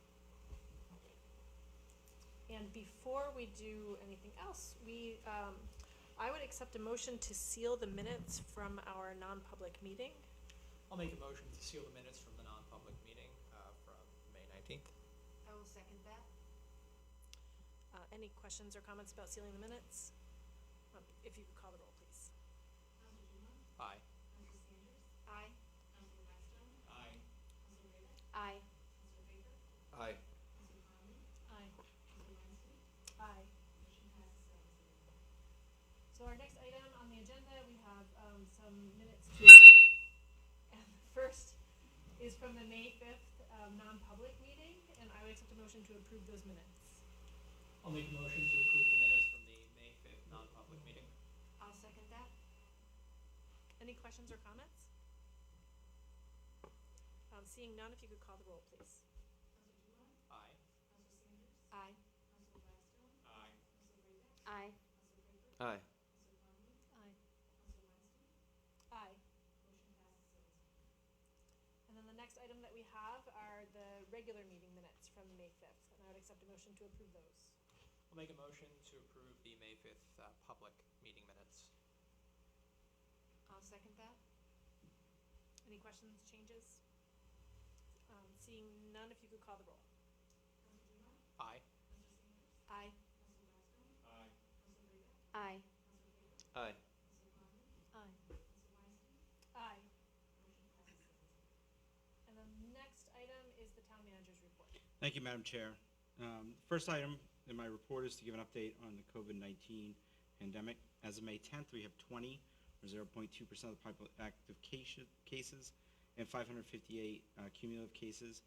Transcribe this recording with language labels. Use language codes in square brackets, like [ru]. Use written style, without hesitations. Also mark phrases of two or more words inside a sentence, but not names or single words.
[en] And before we do anything else, I would accept a motion to seal the minutes from our non-public meeting. I'll make a motion to seal the minutes from the non-public meeting from May 19th. I will second that. Any questions or comments about sealing the minutes? If you could call the roll, please. Councilor Duma? Aye. Councilor Sanders? Aye. Councilor Blackstone? Aye. Councilor Raybeck? Aye. Councilor Baker? Aye. Councilor Conley? Aye. Councilor Weinstein? Aye. Motion passes 7-0. So our next item on the agenda, we have some minutes to approve. And the first is from the May 5th non-public meeting, and I would accept a motion to approve those minutes. I'll make a motion to approve the minutes from the May 5th non-public meeting. I'll second that. Any questions or comments? Seeing none, if you could call the roll, please. Councilor Duma? Aye. Councilor Sanders? Aye. Councilor Blackstone? Aye. Councilor Raybeck? Aye. Councilor Baker? Aye. Councilor Conley? Aye. Councilor Weinstein? Aye. Motion passes 7-0. And then the next item that we have are the regular meeting minutes from May 5th, and I would accept a motion to approve those. I'll make a motion to approve the May 5th public meeting minutes. I'll second that. Any questions, changes? Seeing none, if you could call the roll. Councilor Duma? Aye. Councilor Sanders? Aye. Councilor Blackstone? Aye. Councilor Raybeck? Aye. Councilor Baker? Aye. Councilor Conley? Aye. Councilor Weinstein? Aye. Motion passes 7-0. And then the next item is the town manager's report. Thank you, Madam Chair. First item in my report is to give an update on the COVID-19 pandemic. As of May 10th, we have 20, or 0.2% of the active cases, and 558 cumulative cases.